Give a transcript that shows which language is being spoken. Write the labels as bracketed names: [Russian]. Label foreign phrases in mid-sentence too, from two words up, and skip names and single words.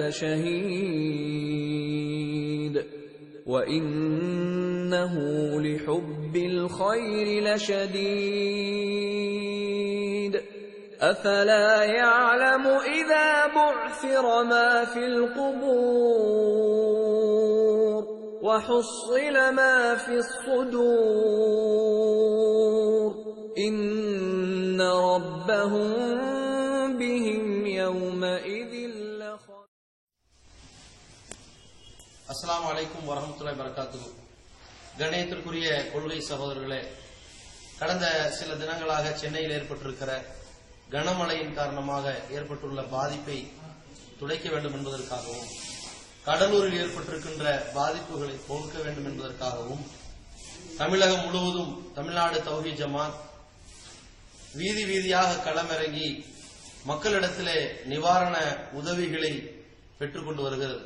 [Arabic] لشهيد وإنه لحب الخير لشديد أفلا يعلم إذا بعثر ما في القبور وحصل ما في الصدور إن ربهم بهم يومئذ لخبير. السلام عليكم ورحمة الله وبركاته. [Tamil] கண்ணியத்திற்குரிய கொள்கை சகோதரர்களே, கடந்த சில தினங்களாக சென்னையில் ஏற்பட்டிருக்கிற கனமழையின் காரணமாக ஏற்பட்டுள்ள பாதிப்பை துடைக்க வேண்டும் என்பதற்காகவும், கடலூரில் ஏற்பட்டிருக்கின்ற பாதிப்புகளை போக்க வேண்டும் என்பதற்காகவும் தமிழகம் முழுவதும் தமிழ்நாடு தௌஹீத் ஜமாத் வீதி வீதியாக களமிறங்கி மக்களிடத்திலே நிவாரண உதவிகளை பெற்றுக் கொண்டு வருகிறது.